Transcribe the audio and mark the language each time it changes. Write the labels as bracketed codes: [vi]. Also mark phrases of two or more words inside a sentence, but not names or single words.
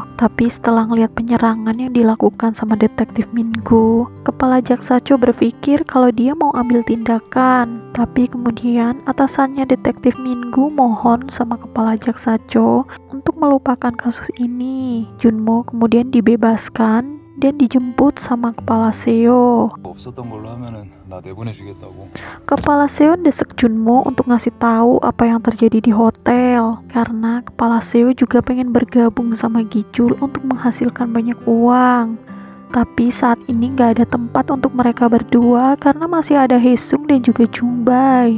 [id] Tapi setelah ngeliat penyerangan yang dilakukan sama detektif Minggu, kepala jaksa Cho berpikir kalau dia mau ambil tindakan. Tapi kemudian atasannya detektif Minggu mohon sama kepala jaksa Cho untuk melupakan kasus ini. Junmo kemudian dibebaskan dan dijemput sama kepala Seo. [ko] 없었던 걸로 하면은 나 내보내주겠다고. [id] Kepala Seo desek Junmo untuk ngasih tahu apa yang terjadi di hotel, karena kepala Seo juga pengen bergabung sama Gichul untuk menghasilkan banyak uang. Tapi saat ini gak ada tempat untuk mereka berdua karena masih ada Haesung dan juga Jungbae.